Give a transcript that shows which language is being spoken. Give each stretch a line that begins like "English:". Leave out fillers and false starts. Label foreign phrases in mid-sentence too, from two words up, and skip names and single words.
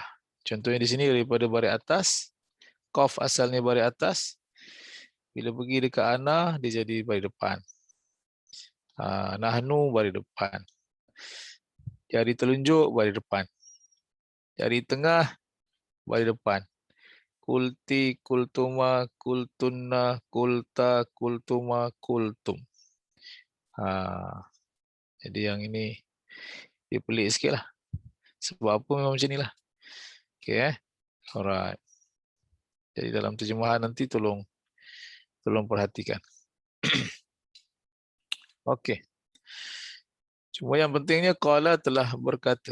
Malay: Contohnya di sini daripada baris atas, qaf asalnya baris atas, bila pergi dekat ana dia jadi baris depan. Nahnu baris depan. Jari telunjuk baris depan. Jari tengah baris depan.
Arabic: Kulti, kultuma, kultunna, kulta, kultuma, kultum.
Malay: Jadi yang ini dia pelik sikit lah. Sebab apa memang macam ni lah.
English: Okay, alright.
Malay: Jadi dalam terjemahan nanti tolong perhatikan. Okey. Cuma yang pentingnya qala telah berkata.